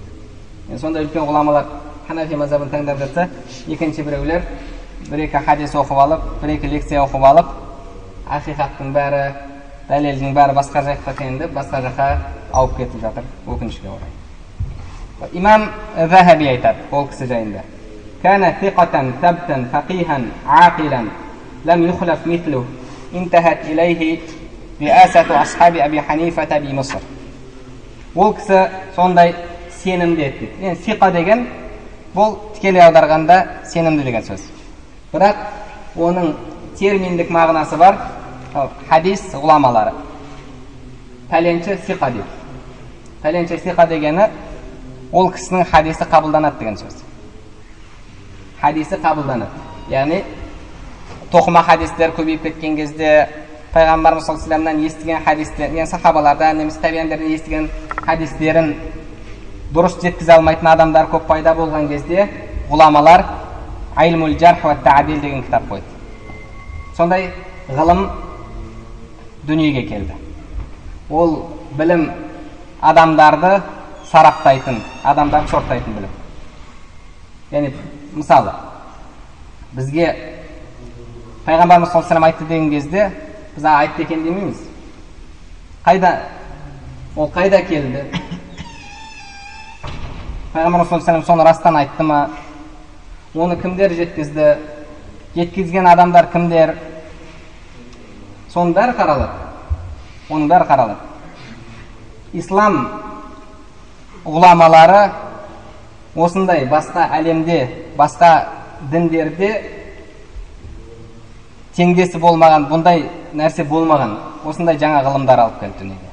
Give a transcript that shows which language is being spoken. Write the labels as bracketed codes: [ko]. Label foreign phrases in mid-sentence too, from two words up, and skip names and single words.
[kk] Сонда үлкен ғұламалар ханафи мазхабын таңдап жатса, екінші біреулер бір-екі хадис оқып алып, бір-екі лекция оқып алып, ақиқаттың бәрі, дәлелдің бәрі басқа жаққа теңді, басқа жаққа ауып кетіп жатыр, өкінішке орай. Имам Захаби айтады ол кісі жайында. [ar] كان ثقة ثبتا فقيها عاقلا, لم يخلف مثله، انتهت إليه رئاسة أصحاب أبي حنيفة بمصر. [kk] Ол кісі сондай сенімді еді. Енді фиқа деген бұл тікелей аударғанда сенімді деген сөз. Бірақ оның терминдік мағынасы бар, хадис ғұламалары. Пәленші фиқа дейді. Пәленші фиқа дегені ол кісінің хадисі қабылданады деген сөз. Хадисі қабылданады. Яғни тоқыма хадистер көбейіп кеткен кезде Пайғамбарымыз [ar] صلى الله عليه وسلمнан [kk] естіген хадистер, яғни сахабалардан, немесе табиғиндерден естіген хадистерін дұрыс жеткізе алмайтын адамдар көп пайда болған кезде ғұламалар [ar] علم الجرح والتعديل [kk] деген кітап қойды. Сондай ғылым дүниеге келді. Ол білім адамдарды сараптайтын, адамдарды сорттайтын білім. Яғни мысалы бізге Пайғамбарымыз [ar] صلى الله عليه وسلم [kk] айтты деген кезде біз айтты екен демейміз. Ол қайда келді? Пайғамбарымыз [ar] صلى الله عليه وسلم [kk] соны растан айтты ма? Оны кімдер жеткізді? Жеткізген адамдар кімдер? Соның бәрі қаралады. Оның бәрі қаралады. Ислам ғұламалары осындай басқа әлемде, басқа діндерде теңдесі болмаған, бұндай нәрсе болмаған, осындай жаңа ғылымдар алып келді дүниеге.